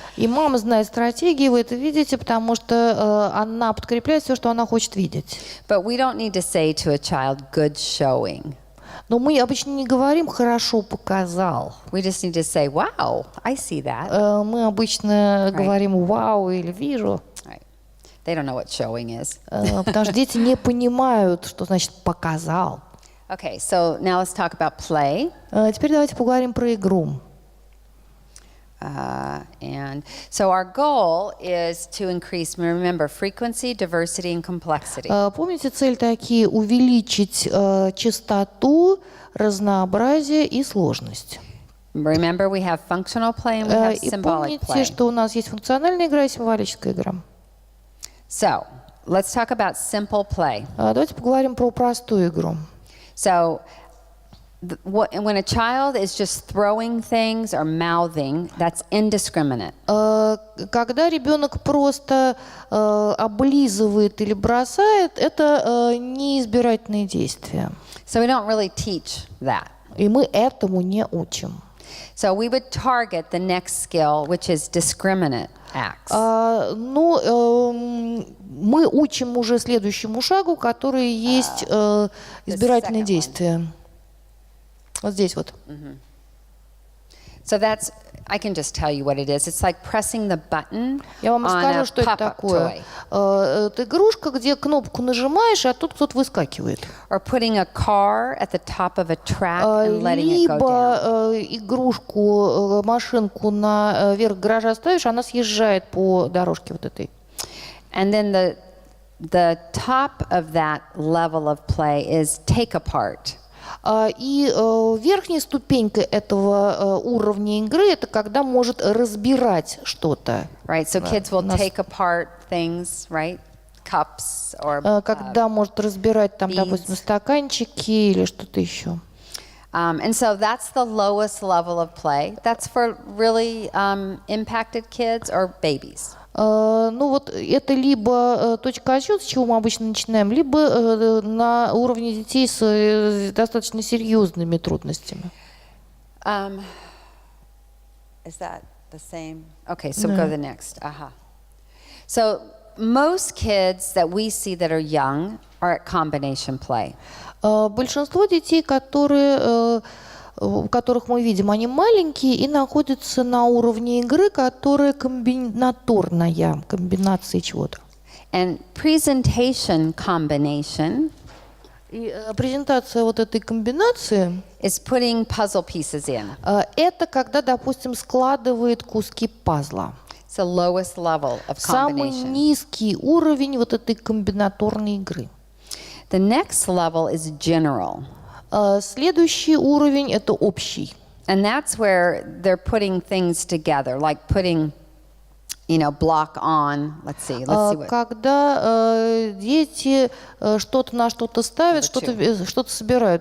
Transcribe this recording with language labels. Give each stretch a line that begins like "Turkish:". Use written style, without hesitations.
Russian: И мама знает стратегии, вы это видите, потому что она подкрепляет все, что она хочет видеть.
English: But we don't need to say to a child, good showing.
Russian: Но мы обычно не говорим «хорошо показал».
English: We just need to say, wow, I see that.
Russian: Мы обычно говорим «вау» или «вижу».
English: Right. They don't know what showing is.
Russian: Потому что дети не понимают, что значит «показал».
English: Okay, so now let's talk about play.
Russian: Теперь давайте поговорим про игру.
English: And so our goal is to increase, remember, frequency, diversity, and complexity.
Russian: Помните, цель такие: увеличить частоту, разнообразие и сложность.
English: Remember, we have functional play and we have
Russian: И
English: symbolic
Russian: помните,
English: play.
Russian: что у нас есть функциональная игра и символическая игра.
English: So let's talk about simple play.
Russian: Давайте поговорим про простую игру.
English: So when a child is just throwing things or mouthing, that's indiscriminate.
Russian: Когда ребенок просто облизывает или бросает, это неизбирательные действия.
English: So we don't really teach that.
Russian: И мы этому не учим.
English: So we would target the next skill, which is discriminate acts.
Russian: Мы учим уже следующему шагу, который есть избирательные действия. Вот здесь вот.
English: So that's, I can just tell you what it is. It's like pressing the button
Russian: Я вам расскажу,
English: a
Russian: что это
English: pop-up
Russian: такое.
English: toy.
Russian: Это игрушка, где кнопку нажимаешь, а тут кто-то выскакивает.
English: Or putting a car at the top of a track and letting it go down.
Russian: Либо игрушку, машинку наверх гаража ставишь, она съезжает по дорожке вот этой.
English: And then the top of that level of play is take apart.
Russian: И верхняя ступенька этого уровня игры — это когда может разбирать что-то.
English: Right, so kids will take apart things, right? Cups or
Russian: Когда может разбирать там,
English: beads.
Russian: допустим, стаканчики или что-то еще.
English: And so that's the lowest level of play. That's for really impacted kids or babies.
Russian: Ну вот это либо точка отсчета, с чего мы обычно начинаем, либо на уровне детей с достаточно серьезными трудностями.
English: Is that the same? Okay, so go to the next. So most kids that we see that are young are at combination play.
Russian: Большинство детей, которых мы видим, они маленькие и находятся на уровне игры, которая комбинаторная, комбинации чего-то.
English: And presentation combination
Russian: И презентация вот этой комбинации
English: is putting puzzle pieces in.
Russian: Это когда, допустим, складывает куски пазла.
English: It's the lowest level of
Russian: Самый
English: combination.
Russian: низкий уровень вот этой комбинаторной игры.
English: The next level is general.
Russian: Следующий уровень — это общий.
English: And that's where they're putting things together, like putting, block on. Let's see what.
Russian: Когда дети что-то на что-то ставят, что-то собирают.